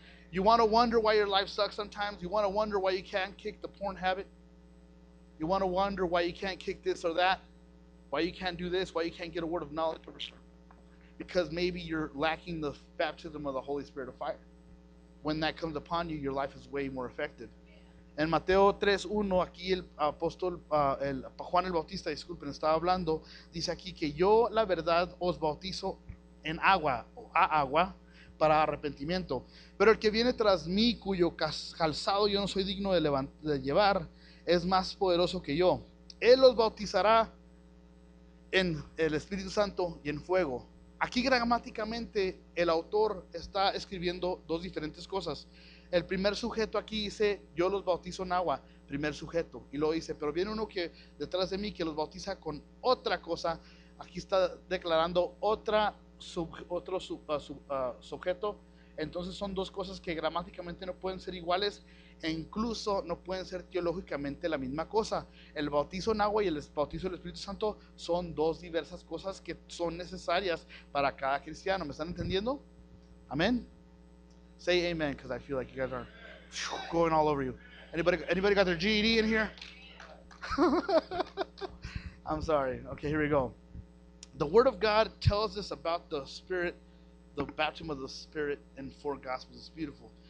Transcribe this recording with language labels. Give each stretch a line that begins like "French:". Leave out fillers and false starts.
English: You want to wonder why your life sucks sometimes? You want to wonder why you can't kick the porn habit? You want to wonder why you can't kick this or that? Why you can't do this? Why you can't get a word of knowledge? Because maybe you're lacking the baptism of the Holy Spirit of fire. When that comes upon you, your life is way more effective.
Spanish: En Mateo 3:1, aquí el apóstol, Juan el Bautista, disculpen, estaba hablando, dice aquí que yo, la verdad, os bautizo en agua, o a agua, para arrepentimiento. Pero el que viene tras mí, cuyo calzado yo no soy digno de llevar, es más poderoso que yo. Él los bautizará en el Espíritu Santo y en fuego. Aquí gramáticamente el autor está escribiendo dos diferentes cosas. El primer sujeto aquí dice, yo los bautizo en agua, primer sujeto. Y luego dice, pero viene uno que detrás de mí que los bautiza con otra cosa. Aquí está declarando otro sujeto. Entonces son dos cosas que gramáticamente no pueden ser iguales e incluso no pueden ser teológicamente la misma cosa. El bautizo en agua y el bautizo del Espíritu Santo son dos diversas cosas que son necesarias para cada cristiano. ¿Me están entendiendo? Amén.
English: Say amen, because I feel like you guys are going all over you. Anybody got their GED in here? I'm sorry. Okay, here we go. The Word of God tells us about the Spirit, the baptism of the Spirit in 4 Gospels. It's beautiful.